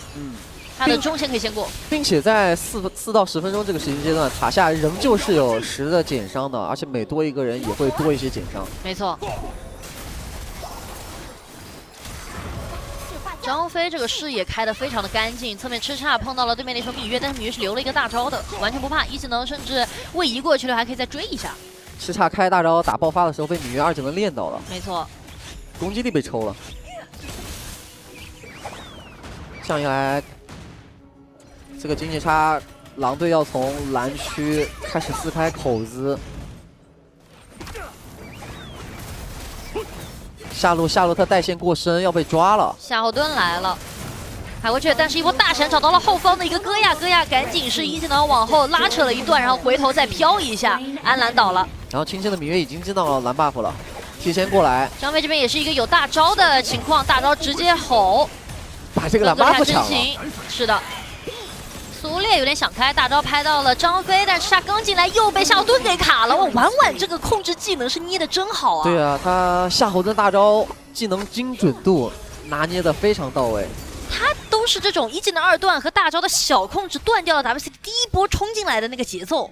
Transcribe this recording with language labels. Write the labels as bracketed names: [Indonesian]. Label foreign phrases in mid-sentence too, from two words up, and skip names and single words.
[Chinese] 他的中線可以先過，並且在4到10分鐘這個時間階段，塔下仍舊是有10的減傷的，而且每多一個人也會多一些減傷。沒錯。張飛這個視野開得非常的乾淨，側面吃叉碰到了對面那手芈月，但是芈月是留了一個大招的，完全不怕，1技能甚至位移過去了，還可以再追一下。吃叉開大招打爆發的時候被芈月2技能練到了，沒錯，攻擊力被抽了。這樣一來，這個經濟差，狼隊要從藍區開始撕開口子。下路他帶線過深，要被抓了。夏侯惇來了，踩過去，但是一波大閃找到了後方的一個戈亞，戈亞趕緊是1技能往後拉扯了一段，然後回頭再飄一下，安藍倒了。然後青青的芈月已經進到了藍 buff 了，提前過來。張飛這邊也是一個有大招的情況，大招直接吼，把這個藍 buff 搶了。是的。蘇烈有點想開，大招拍到了張飛，但是他剛進來又被夏侯惇給卡了。婉婉這個控制技能是捏得真好啊！對啊，他夏侯惇大招技能精準度拿捏得非常到位。他都是這種1技能2段和大招的小控制，斷掉了 WC 第一波衝進來的那個節奏。